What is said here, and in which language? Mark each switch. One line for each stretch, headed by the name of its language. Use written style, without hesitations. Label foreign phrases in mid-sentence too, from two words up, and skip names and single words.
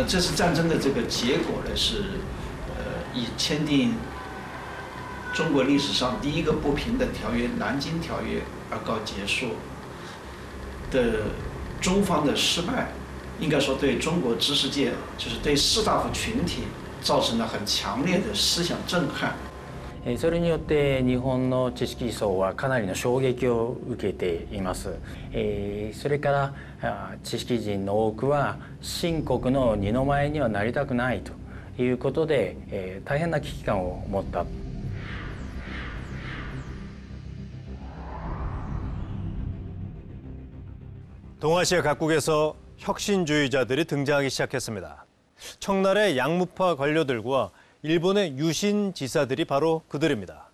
Chinese: 这次战争的这个结果呢是，以签订 中国历史上第一个不平等条约《南京条约》而告结束的中方的失败，应该说对中国知识界，就是对士大夫群体造成了很強烈的思想震撼。
Japanese: それによって日本の知識層はかなりの衝撃を受けています。それから知識人の多くは清国の二の舞にはなりたくないということで、大変な危機感を持った。
Korean: 동아시아 각국에서 혁신주의자들이 등장하기 시작했습니다. 청나라의 양무파 관료들과 일본의 유신 지사들이 바로 그들입니다.